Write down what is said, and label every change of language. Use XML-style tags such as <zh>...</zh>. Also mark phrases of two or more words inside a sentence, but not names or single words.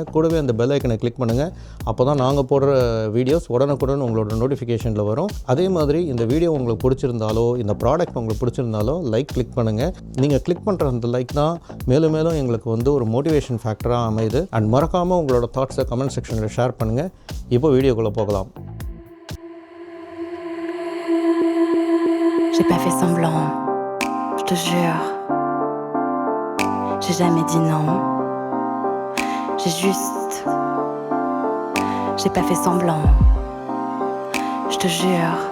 <ta>கூடவே அந்த</ta> <en>bell iconஐ</en> <ta>கிளிக் பண்ணுங்கள். அப்போ தான் நாங்கள் போடுற வீடியோஸ் உடனுக்குடன் உங்களோட நோட்டிஃபிகேஷனில் வரும். அதே மாதிரி இந்த வீடியோ உங்களுக்கு பிடிச்சிருந்தாலோ, இந்த ப்ராடக்ட் உங்களுக்கு பிடிச்சிருந்தாலோ</ta> <en>like click</en> <ta>பண்ணுங்கள். நீங்கள் கிளிக் பண்ணுற அந்த லைக் தான் மேலும் மேலும் எங்களுக்கு ஒரு</ta> <en>motivation factorஆக</en> <ta>அமையுது. அண்ட் மறக்காமல் உங்களோட தாட்ஸை</ta> <en>comment sectionஇல்</en> <ta>ஷேர் பண்ணுங்கள். இப்போ வீடியோக்குள்ளே போகலாம்.</ta> <fr>J'ai pas fait semblant, je te jure. J'ai jamais dit non. J'ai pas fait semblant, je te jure.</fr>